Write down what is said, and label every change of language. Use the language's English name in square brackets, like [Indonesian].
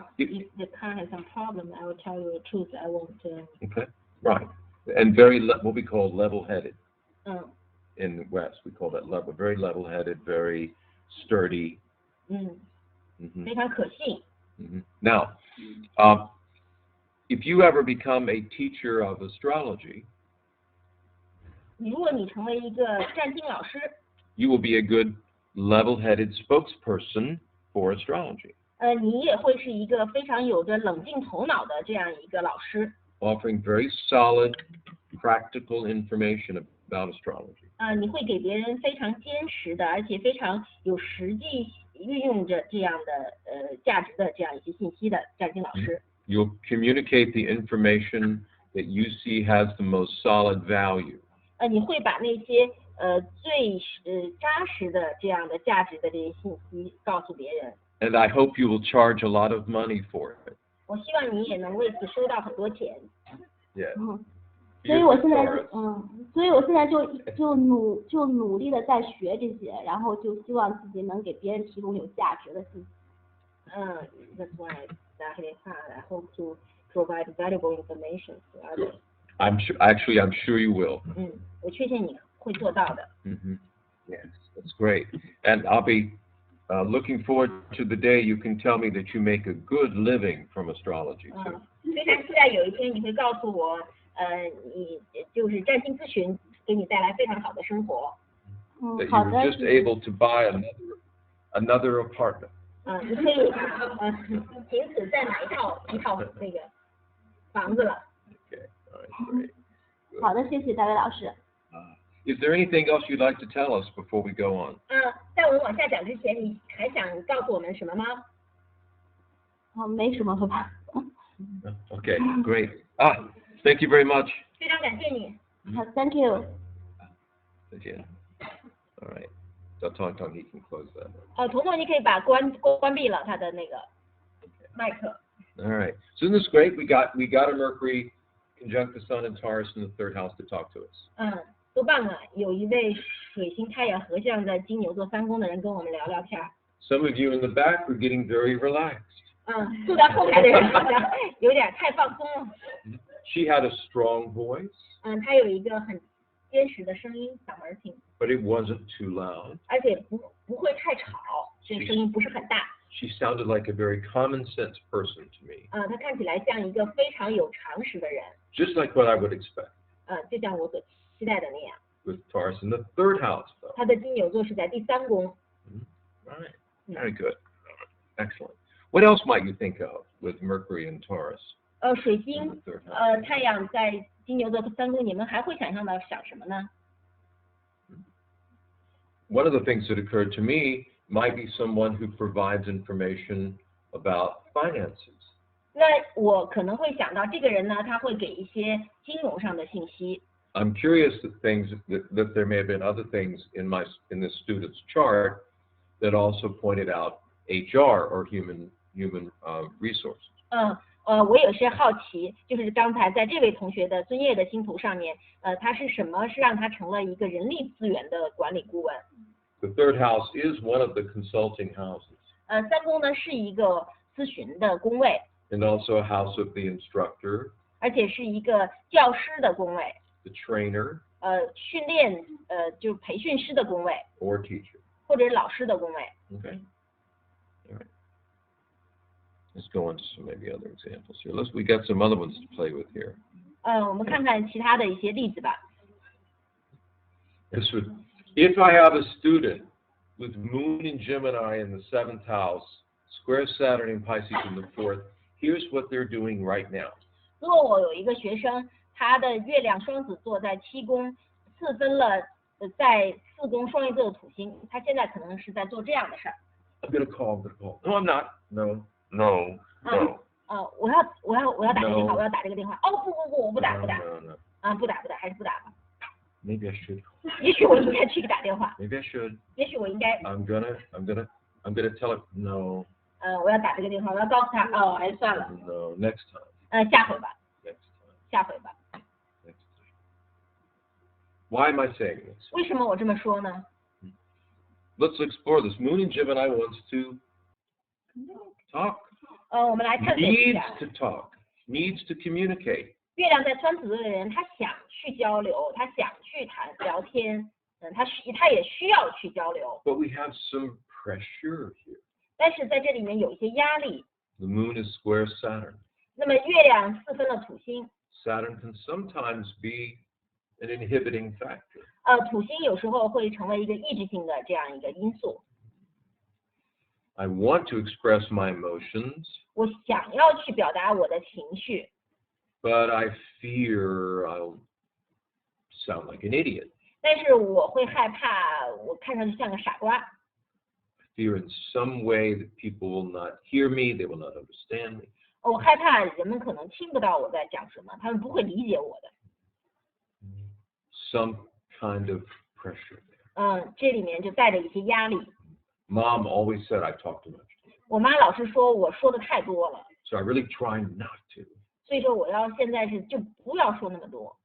[English] If the car has some problem, I will tell you the truth. I won't. Okay, right. And very what we call level-headed. In the West, we call that very level-headed, very sturdy. [Chinese] 非常可信。 [English] Now, if you ever become a teacher of astrology, [Chinese] 如果你成为一个占星老师 [English] you will be a good level-headed spokesperson for astrology. [Chinese] 你也会是一个非常有着冷静头脑的这样一个老师。 [English] Offering very solid, practical information about astrology. [Chinese] 你会给别人非常坚实的，而且非常有实际运用着这样的价值的这样一些信息的占星老师。 [English] You'll communicate the information that you see has the most solid value. [Chinese] 你会把那些最扎实的这样的价值的这些信息告诉别人。 [English] And I hope you will charge a lot of money for it. [Chinese] 我希望你也能为此收到很多钱。 [English] Yeah. [Chinese] 所以我现在就努力的在学这些，然后就希望自己能给别人提供有价值的信息。 [English] That's why I hope to provide valuable information to others. I'm sure you will. [Chinese] 我确信你会做到的。 [English] Yes, that's great. And I'll be looking forward to the day you can tell me that you make a good living from astrology too. [Chinese] 非常期待有一天你会告诉我，你就是占星咨询给你带来非常好的生活。 [English] That you were just able to buy another apartment. [Chinese] 你可以仅此再买一套那个房子了。 [English] Okay, all right, great. [Chinese] 好的，谢谢大卫老师。 [English] Is there anything else you'd like to tell us before we go on? [Chinese] 在我们往下讲之前，你还想告诉我们什么吗？没什么了吧。 [English] Okay, great. Thank you very much. [Chinese] 非常感谢你。好 [English] ，Thank you。 [Chinese] 再见。 [English] All right. [Chinese] 叫 [English] Tom he can close that. [Chinese] 彤彤，你可以把关闭了他的那个麦克。 [English] All right. So isn't this great? We got a Mercury conjunct the Sun in Taurus in the third house to talk to us. [Chinese] 多棒啊！有一位水星太阳合相在金牛座3宫的人跟我们聊聊天。 [English] Some of you in the back were getting very relaxed. [Chinese] 坐在后排的人好像有点太放松了。 [English] She had a strong voice. [Chinese] 她有一个很坚实的声音，嗓门挺。 [English] But it wasn't too loud. [Chinese] 而且不会太吵，所以声音不是很大。 [English] She sounded like a very common sense person to me. [Chinese] 她看起来像一个非常有常识的人。 [English] Just like what I would expect. [Chinese] 就像我所期待的那样。 [English] With Taurus in the third house, though. [Chinese] 他的金牛座是在第3宫。 [English] Right. Very good. Excellent. What else might you think of with Mercury and Taurus? [Chinese] 水星太阳在金牛座3宫，你们还会想什么呢？ [English] One of the things that occurred to me might be someone who provides information about finances. [Chinese] 那我可能会想到这个人呢，他会给一些金融上的信息。 [English] I'm curious that there may have been other things in this student's chart that also pointed out HR or human resources. [Chinese] 我有些好奇，就是刚才在这位同学的尊业的星图上面，他是什么是让他成了一个人力资源的管理顾问？ [English] The third house is one of the consulting houses. [Chinese] 3宫呢是一个咨询的宫位。 [English] And also a house of the instructor. [Chinese] 而且是一个教师的宫位。 [English] The trainer. [Chinese] 训练就是培训师的宫位。 [English] Or teacher. [Chinese] 或者老师的宫位。 [English] Okay. All right. Let's go on to some maybe other examples here. We got some other ones to play with here. [Chinese] 我们看看其他的一些例子吧。 [English] If I have a student with Moon in Gemini in the 7th house, square Saturn in Pisces in the 4th, here's what they're doing right now. [Chinese] 如果我有一个学生，他的月亮双子座在7宫，四分了在4宫双鱼座的土星，他现在可能是在做这样的事儿。 [English] I'm gonna call. No, I'm not. No. [Chinese] 我要打这个电话，我要打这个电话。不，我不打。不打，还是不打吧。 [English] Maybe I should. [Chinese] 也许我应该去打电话。 [English] Maybe I should. [Chinese] 也许我应该。 [English] I'm gonna tell it no. [Chinese] 我要打这个电话，我要告诉他，还是算了。 [English] No, next time. [Chinese] 下回吧。 [English] Next time. [Chinese] 下回吧。 [English] Next time. Why am I saying this? [Chinese] 为什么我这么说呢？ [English] Let's explore this. Moon in Gemini wants to talk. [Chinese] 我们来探索一下。 [English] Needs to talk. Needs to communicate. [Chinese] 月亮在双子座的人，他想去交流，他想去聊天，他也需要去交流。 [English] But we have some pressure here. [Chinese] 但是在这里面有一些压力。 [English] The moon is square Saturn. [Chinese] 那么月亮四分了土星。 [English] Saturn can sometimes be an inhibiting factor. [Chinese] 土星有时候会成为一个抑制性的这样一个因素。 [English] I want to express my emotions. [Chinese] 我想要去表达我的情绪。 [English] But I fear I'll sound like an idiot. [Chinese] 但是我会害怕，我看上去像个傻瓜。 [English] I fear in some way that people will not hear me, they will not understand me. [Chinese] 我害怕人们可能听不到我在讲什么，他们不会理解我的。 [English] Some kind of pressure. [Chinese] 这里面就带着一些压力。 [English] Mom always said I talk too much. [Chinese] 我妈老是说我说的太多了。 [English] So I really try not to. [Chinese] 所以说我要现在就不要说那么多。